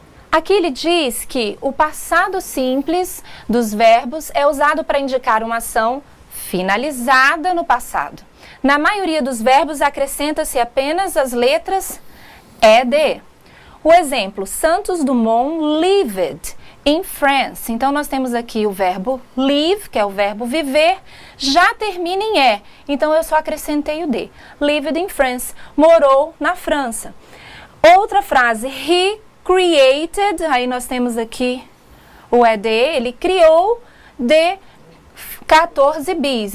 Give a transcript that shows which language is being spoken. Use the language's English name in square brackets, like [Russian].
[Portuguese] Aqui ele diz que o passado simples dos verbos é usado para indicar uma ação finalizada no passado. Na maioria dos verbos acrescenta-se apenas as letras ED. O exemplo, [English] Santos Dumont lived in France. [Portuguese] Então, nós temos aqui o verbo live, que é o verbo viver, já termina em E. Então, eu só acrescentei o D. [English] Lived in France, [Portuguese] morou na França. Outra frase, [English] he created, [Portuguese] aí nós temos aqui o ED, ele criou de 14 bis.